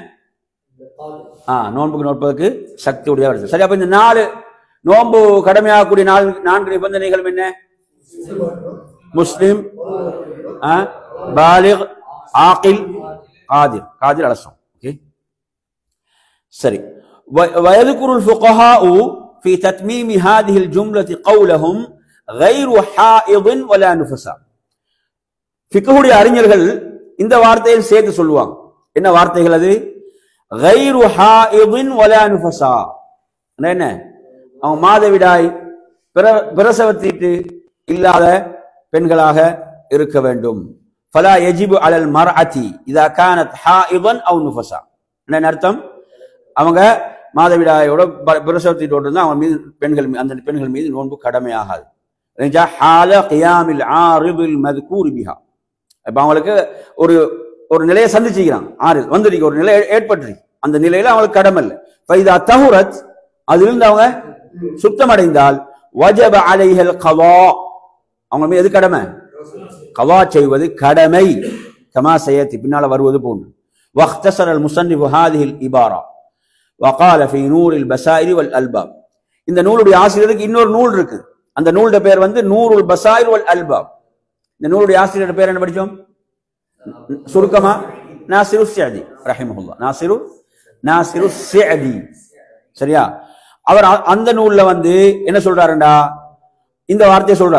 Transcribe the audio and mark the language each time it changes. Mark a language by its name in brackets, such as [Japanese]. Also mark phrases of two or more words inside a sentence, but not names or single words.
[Tamil] நோன்புக்கு நோற்பதற்கு சக்தி உடையவர். சரி, அப்ப இந்த 4 நோன்பு கடமையாகக்கூடிய 4 நிபந்தனைகள் என்ன? முஸ்லிம், பாலிக், ஆகில், காதிர். காதிர் அலசம். ஓகே, சரி. [Arabic] ويذكر الفقهاء في تتميم هذه الجملة قولهم غير حائض ولا نفساء. [Tamil] ஃபிக்ஹுடைய அறிஞர்கள் இந்த வார்த்தையை சேர்த்து சொல்லுவாங்க. என்ன வார்த்தைகள் அது? [Arabic] غير حائض ولا نفساء. [Tamil] என்ன? அவங்க மாதவிடாய் பிரசவத்தீட்டு இல்லாத பெண்களாக இருக்க வேண்டும். [Arabic] فلا يجب على المرأة إذا كانت حائضا أو نفساء. [Tamil] என்ன அர்த்தம்? அவங்க மாதவிடாயோட பிரசவத்தீட்டோடு இருந்தா அவங்க மீது அந்த பெண்கள் மீது நோன்பு கடமையாகாது. [Arabic] حال قيام العارض المذكور بها. [Tamil] இப்ப அவங்களுக்கு ஒரு நிலையை சந்திச்சுக்கிறாங்க, வந்துருக்கு, ஒரு நிலை ஏற்பட்டு, அந்த நிலையில அவங்களுக்கு கடமை இல்லை. [Arabic] فإذا طهرت, [Tamil] அதிலிருந்து அவங்க சுத்தமடைந்தால் [Arabic] وجب عليها القضاء, [Tamil] அவங்க மீது எது கடமை? கலா செய்வது கடமை. [Arabic] كما سيأتي, [Tamil] பின்னால வருவது போன்று. [Arabic] واختصر المصنف هذه العبارة وقال في نور البصائر والألباب. [Tamil] இந்த நூலுடைய ஆசிரியருக்கு இன்னொரு நூல் இருக்கு, அந்த நூலுடைய பேர் வந்து நூருல் பசாயிர் வல் அல்பாப். இந்த நூலுடைய ஆசிரியர் பேர் என்ன படிச்சோம்? சுருக்கமா நாசிரு ஸஅதி ரஹிமஹுல்லாஹ். நாசிரு ஸஅதி. சரியா? அவர் அந்த நூல்ல வந்து என்ன சொல்றாருண்டா, இந்த வார்த்தையை சொல்றார்.